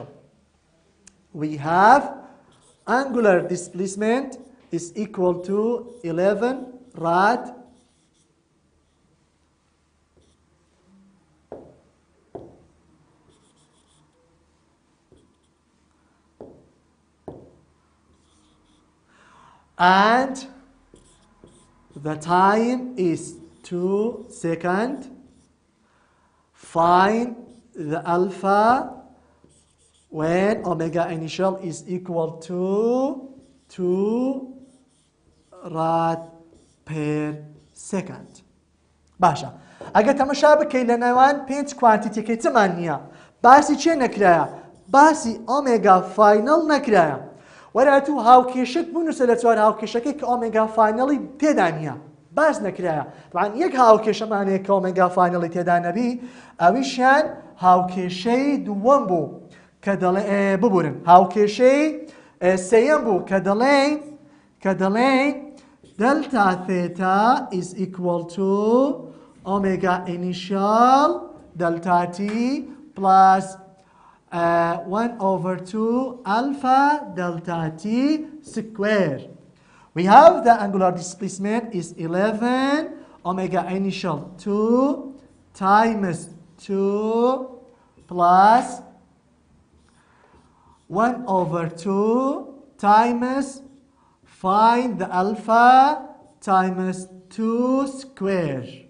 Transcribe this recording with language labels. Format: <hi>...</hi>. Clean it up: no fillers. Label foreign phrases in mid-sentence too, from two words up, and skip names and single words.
<en>We have angular displacement is equal to 11 rad and the time is 2 seconds. Find the alpha when omega initial is equal to 2 rad per second.</en> <ckb>باشا ئەگەر تەماشا بکەی لە نێوان پێنج کوانتیتێکی چمان نییە باسی چێ نەکرایە باسی</ckb> <en>omega final</en> <ckb>نەکرایە وەراتوو هاوکێشت بنووسە لە چوار هاوکێشەکەی کە</ckb> <en>omega final</en> <ckb>تێدا نییە باس نەکرایە طبعاً یەک هاوکێشەمانەیە کە</ckb> <en>omega final</en> <ckb>تێدا نەبی ئەویشیان هاوکێشەی دووەم بوو کە دەڵێ ببورن هاوکێشەی سێیەم بوو کە دەڵێن</ckb> <en>delta theta is equal to omega initial delta t plus 1/2 alpha delta t square. We have the angular displacement is 11 omega initial 2 times 2 plus 1/2 times find the alpha times 2 square.</en>